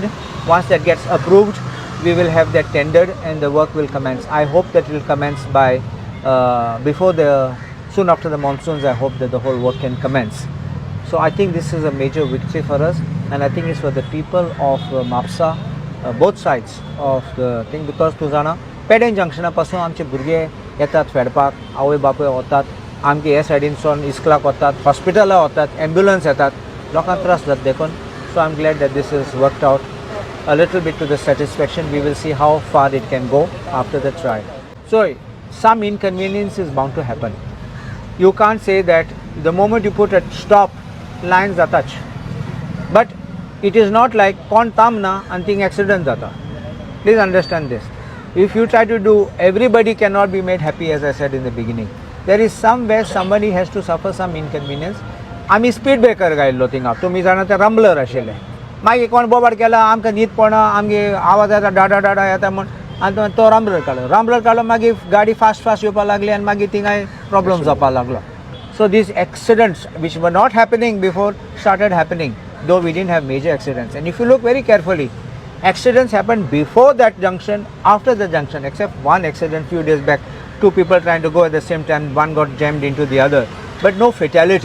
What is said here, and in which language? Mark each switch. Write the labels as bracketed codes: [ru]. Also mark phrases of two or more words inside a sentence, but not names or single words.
[en] Once that gets approved, we will have that tendered and the work will commence. I hope that it will commence by soon after the monsoons. I hope that the whole work can commence. So I think this is a major victory for us, and I think it's for the people of Mapsa, both sides of the thing, because [kok] Tuzana Peden junction pasun amche burge yetat फेडपाक, आवय बापूय वतात, आमगे हे सायडीनसून इस्कलाक वतात, हॉस्पिटला वतात, एम्ब्युलन्स येतात, लोकांक त्रास जाता देखून. [en] So I'm glad that this is worked out a little bit to the satisfaction. We will see how far it can go after the trial. So some inconvenience is bound to happen. You can't say that the moment you put a stop, lines are touched. But it is not like [kok] kon tamna anting accident jata. [en] Please understand this. If you try to do, everybody cannot be made happy, as I said in the beginning. there is somewhere somebody has to suffer some inconvenience. [kok] आमी [en] speed breaker [kok] घायल्लो थिंगा, तुमी जाणा ते रंबलर आशिल्ले. मागीर कोण बोबाड केला, आमकां न्हीद पडना, आमगे आवाज येता डाडा डाडा येता म्हण आनी तो रंबलर काडलो मागीर गाडी फास्ट येवपाक लागली आनी मागीर थिंगाय प्रॉब्लम जावपाक लागलो. [en] So these accidents which were not happening before started happening, though we didn't have major accidents. And if you look very carefully, accidents happened before that junction, after the junction, except one accident few days back, two people trying to go at the same time, one got jammed into the other, but no fatality.